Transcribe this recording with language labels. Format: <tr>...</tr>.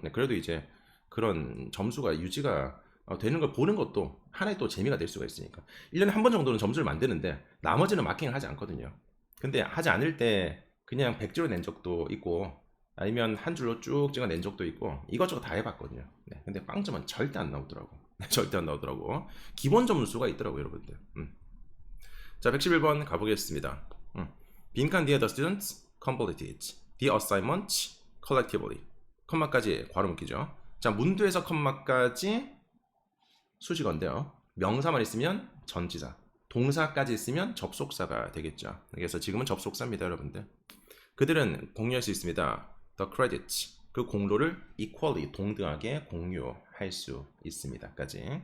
<ko>네, 그래도 이제 그런 점수가 유지가 되는 걸 보는 것도 하나의 또 재미가 될 수가 있으니까 1년에 한 번 정도는 점수를 만드는데 나머지는 마킹을 하지 않거든요. 근데 하지 않을 때 그냥 100줄로 낸 적도 있고 아니면 한 줄로 쭉 찍어 낸 적도 있고 이것저것 다 해봤거든요. 네, 근데 빵점은 절대 안 나오더라고. 절대 안 나오더라고. 기본 점수가 있더라고 여러분들. 자, 111번 가보겠습니다. 빈칸 뒤에</ko> <en>the students completed the assignment collectively.</en> <ko>컴마까지 괄호 묶이죠. 자, 문두에서 컴마까지 수식어인데요. 명사만 있으면 전치사, 동사까지 있으면 접속사가 되겠죠. 그래서 지금은 접속사입니다, 여러분들. 그들은 공유할 수 있습니다. The credits, 그 공로를 equally, 동등하게 공유할 수 있습니다까지.</ko>